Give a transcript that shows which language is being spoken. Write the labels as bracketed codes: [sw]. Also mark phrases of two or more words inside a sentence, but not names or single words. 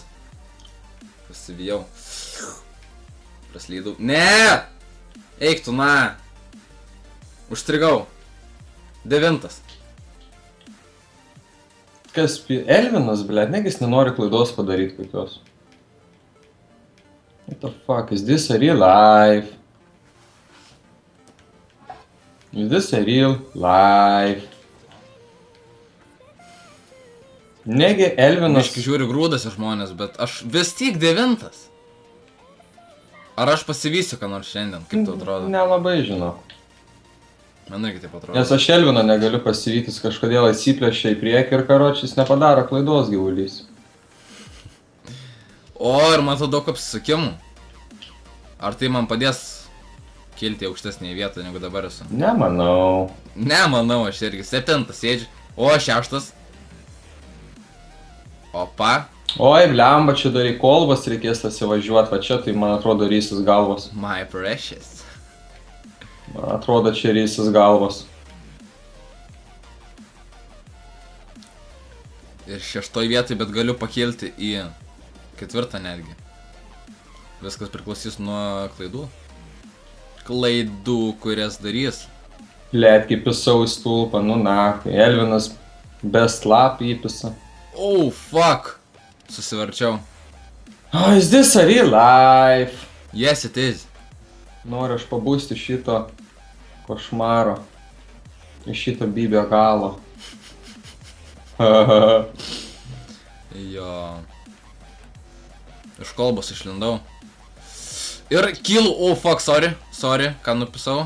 [lt] Pasivijau. Praslydau. Ne! Eik tu, na. Užstrigau. 9. Kas? Elvinas, blėt, negis nenori klaidos padaryti kokios. [en] What the fuck, is this a real life? Is this a real life? [lt] Negi Elvinas... Aiškiai žiūri grūdasi žmonės, bet aš vis tiek 9. Ar aš pasivysiu ką nors šiandien, kaip tau atrodo? Nelabai žinau. Man irgi taip atrodo. Nes aš Elvino negaliu pasivytis, kažkodėl atsiplėšia į priekį ir karočiais nepadaro klaidos gyvulys. O, ir matau daug apsisukimų. Ar tai man padės kilti į aukštesnį vietą, negu dabar esu? Nemanau. Nemanau, aš irgi 7 sėdžiu. O, 6. Opa. Oi, blemba, čia dar į kolbas reikės įvažiuoti, va čia tai man atrodo rysis galvos. [en] My precious. [lt] Man atrodo čia rysis galvos. Ir 6 vietoj, bet galiu pakilti į 4 netgi. Viskas priklausys nuo klaidų. Klaidų, kurias darys. Lietki pisau į stulpą, nu na, Elvinas [en] best lap [lt] įpisa. [en] Oh, fuck. Susivarčiau. Oh, is this a real life? Yes, it is. [lt] Noriu aš pabūsti šito košmaro. Iš šito bybio galo. Jo. Iš kolbos išlindau. Ir kylu, [en] oh fuck, sorry, [lt] ką nupisau.